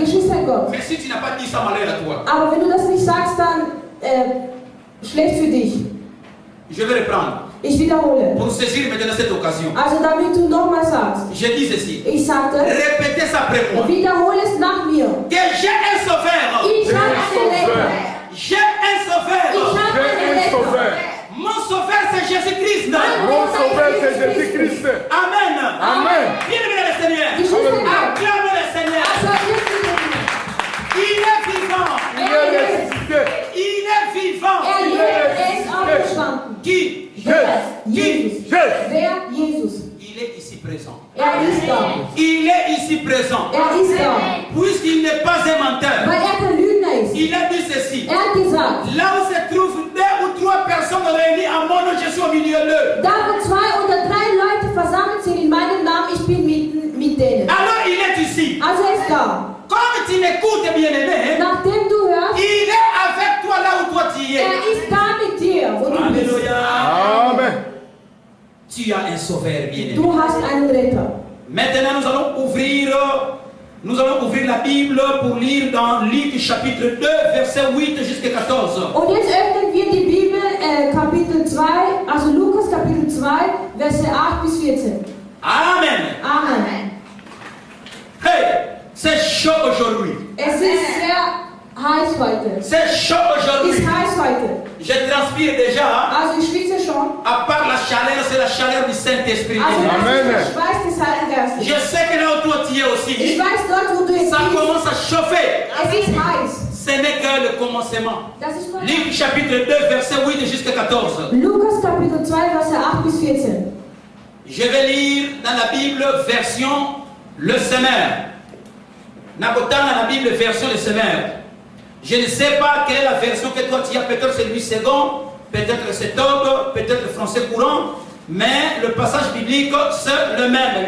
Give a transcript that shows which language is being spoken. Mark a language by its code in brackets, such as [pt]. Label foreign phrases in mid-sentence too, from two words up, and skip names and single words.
[de] ein Gott. [fr] Mais si tu n'as pas dit ça, malheur à toi. [de] Aber wenn du das nicht sagst, dann schlecht für dich. [fr] Je vais reprendre. [de] Ich wiederhole. [fr] Pour saisir maintenant cette occasion. [de] Also damit du nochmal sagst. [fr] Je dis ceci. [de] Ich sagte, [fr] Répétez ça après moi. [de] wiederhole es nach mir. [fr] Que j'ai un sauveur. [de] Ich habe einen Retter. [fr] J'ai un sauveur. [de] Ich habe einen Retter. [fr] Mon sauveur c'est Jésus-Christ. Mon sauveur c'est Jésus-Christ. Amen. Amen. Bien le Seigneur. Acclame le Seigneur. Il est vivant. Il est ressuscité. Il est vivant. [de] Er ist aufgestanden. [fr] Qui? [de] Jesus. Wer? Jesus. [fr] Il est ici présent. [de] Ist da. [fr] Il est ici présent. [de] Ist da. [fr] Puisqu'il n'est pas un menteur. [de] Weil kein Lügner ist. [fr] Il a dit ceci. [de] Hat gesagt. [fr] Là où se trouvent 2 ou 3 personnes réunies en mon nom, je suis au milieu d'eux. [de] Da wo 2 oder 3 Leute versammelt sind in meinem Namen, ich bin mit denen. [fr] Alors il est ici. [de] Also ist da. [fr] Comme tu m'écoutes, bien-aimé, [de] Nachdem du hörst, [fr] il est avec toi là où toi tu es. [de] ist da mit dir, wo du bist. [fr] Alléluia. Amen. Tu as un sauveur bien-aimé. [de] Du hast einen Retter. [fr] Maintenant, nous allons ouvrir la Bible pour lire dans Luc chapitre 2, verset 8 jusqu'à 14. [de] Und jetzt öffnen wir die Bibel, Kapitel 2, also Lukas Kapitel 2, Verse 8 bis 14. [fr] Amen. Amen. Hey, c'est chaud aujourd'hui. [de] Es ist sehr heiß heute. [fr] C'est chaud [de] Es [fr] aujourd'hui. [de] ist heiß heute. [fr] Je transpire déjà. [de] Also ich schwitze schon. [fr] À part la chaleur, c'est la chaleur du Saint-Esprit. [de] Also das [fr] Amen. [de] ist der Schweiß des Heiligen Geistes. [fr] Je sais que là où toi tu es [de] Ich [fr] aussi, [de] weiß dort, wo du jetzt [fr] ça [de] bist. [fr] commence à chauffer. [de] Es ist heiß. [fr] Ce n'est que le commencement. [de] Das ist nur [fr] Luc chapitre 2, verset 8 jusqu'à 14. [de] Lukas Kapitel 2, Verse 8 bis 14. [fr] Je vais lire dans la Bible version le Semeur. Nakotana dans la Bible version le Semeur. Je ne sais pas quelle est la version que toi tu as, peut-être c'est 8 secondes, peut-être c'est Togo, peut-être français courant, mais le passage biblique c'est le même.